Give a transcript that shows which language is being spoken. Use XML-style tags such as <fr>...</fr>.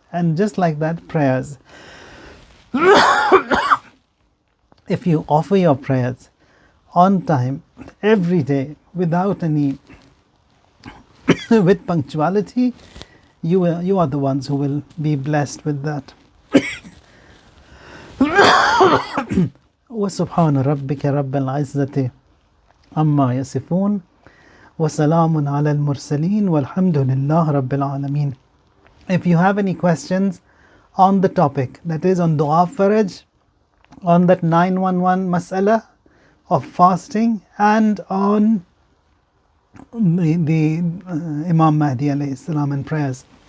<en>And just like that, prayers. If you offer your prayers on time every day without any with punctuality, you are the ones who will be blessed with that.</en> <ar>وسبحان ربك رب العزة عما يصفون وسلام على المرسلين والحمد لله رب العالمين.</ar> <en>If you have any questions on the topic, that is on Dua Faraj, on that 911 mas'ala of fasting, and on the Imam Mahdi alayhi salam and prayers,</en>